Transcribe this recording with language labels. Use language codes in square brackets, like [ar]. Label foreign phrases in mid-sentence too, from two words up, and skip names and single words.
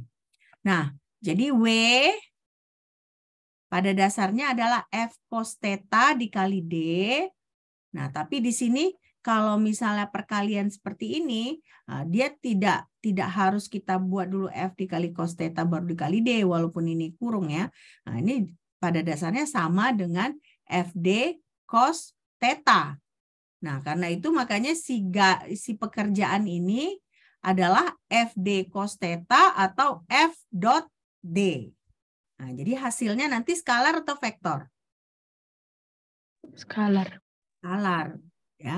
[id] Nah, jadi W pada dasarnya adalah F cos theta dikali D. Nah, tapi di sini kalau misalnya perkalian seperti ini, dia tidak harus kita buat dulu F dikali cos theta baru dikali D, walaupun ini kurung ya. Nah, ini pada dasarnya sama dengan FD cos theta. Nah, karena itu makanya si pekerjaan ini adalah FD cos theta atau F dot D. Nah, jadi hasilnya nanti skalar atau vektor? Skalar. Skalar, ya.